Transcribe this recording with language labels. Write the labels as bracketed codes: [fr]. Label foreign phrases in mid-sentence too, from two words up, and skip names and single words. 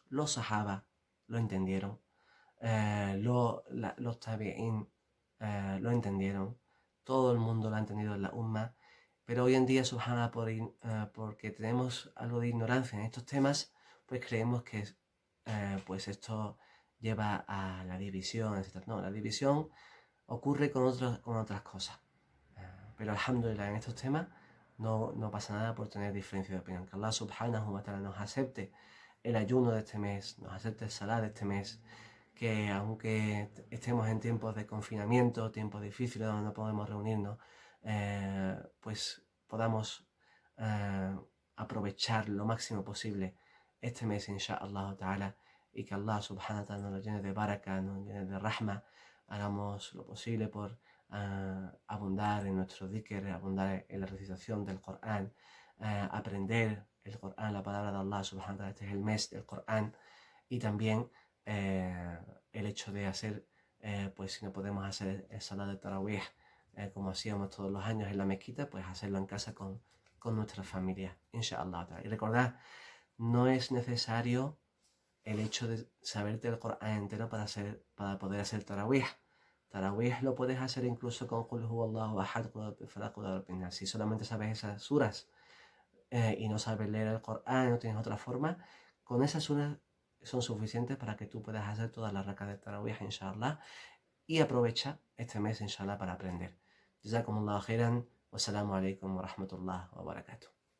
[es] Los sahaba lo entendieron, los tabi'in lo entendieron, todo el mundo lo ha entendido en la umma, pero hoy en día, subhanallah, porque tenemos algo de ignorancia en estos temas, pues creemos que pues esto lleva a la división, etc. No, la división ocurre con otras cosas. Pero alhamdulillah, en estos temas no pasa nada por tener diferencia de opinión. Que Allah [ar] سبحانه وتعالى [es] nos acepte el ayuno de este mes, nos acepte el salat de este mes, que aunque estemos en tiempos de confinamiento, tiempos difíciles donde no podemos reunirnos, pues podamos aprovechar lo máximo posible este mes, [ar] إن شاء الله تعالى, [es] y que Allah [ar] سبحانه وتعالى [es] nos lo llene de baraka, nos llene de rahma. Hagamos lo posible por abundar en nuestro dhikr, abundar en la recitación del Corán, aprender el Corán, la palabra de Allah [ar] سبحانه وتعالى. [es] Este es el mes del Corán. Y también el hecho de hacer, pues si no podemos hacer el salat de Tarawih como hacíamos todos los años en la mezquita, pues hacerlo en casa con nuestra familia, inshallah. Y recordad, no es necesario el hecho de saberte el Corán entero para poder hacer Tarawih. Tarawih lo puedes hacer incluso con [ar] قل هو الله أحد, [es] si solamente sabes esas suras y no sabes leer el Corán, no tienes otra forma, con esas suras son suficientes para que tú puedas hacer todas las rakas de Tarawih, inshallah, y aprovecha este mes, inshallah, para aprender. [ar] جزاكم الله خيرا، والسلام عليكم ورحمة الله وبركاته.